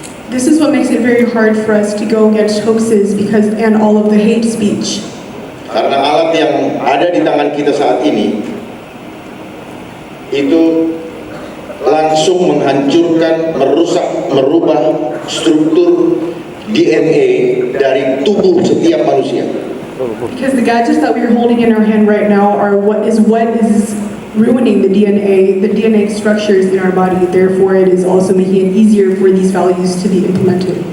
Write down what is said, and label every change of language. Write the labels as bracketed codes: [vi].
[en] This is what makes it very hard for us to go against hoaxes and all of the hate speech. [id] Karena alat yang ada di tangan kita saat ini itu langsung menghancurkan, merusak, merubah struktur DNA dari tubuh setiap manusia. [en] Because the gadgets that we're holding in our hand right now are what is ruining the DNA structures in our body. Therefore, it is also making it easier for these values to be implemented.